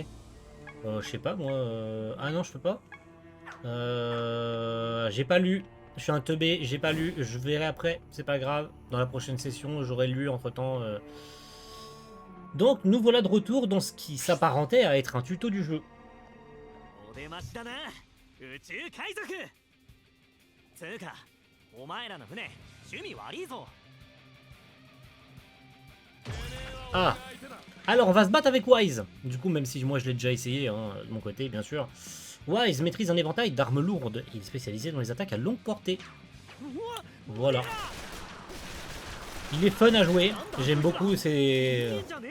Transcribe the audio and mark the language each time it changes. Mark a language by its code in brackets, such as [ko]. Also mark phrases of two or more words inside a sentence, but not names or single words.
[fr] je sais pas moi... Ah non, je peux pas. J'ai pas lu. Je suis un teubé, j'ai pas lu. Je verrai après, c'est pas grave. Dans la prochaine session, j'aurai lu entre temps. Donc nous voilà de retour dans ce qui s'apparentait à être un tuto du jeu. [ja] お出ましだな宇宙海賊。つうかお前らの船趣味悪いぞ。 [fr] Ah, alors on va se battre avec Wise. Du coup, même si moi je l'ai déjà essayé, hein, de mon côté, bien sûr. Wise maîtrise un éventail d'armes lourdes. Il est spécialisé dans les attaques à longue portée. Voilà. Il est fun à jouer. J'aime beaucoup. C'est.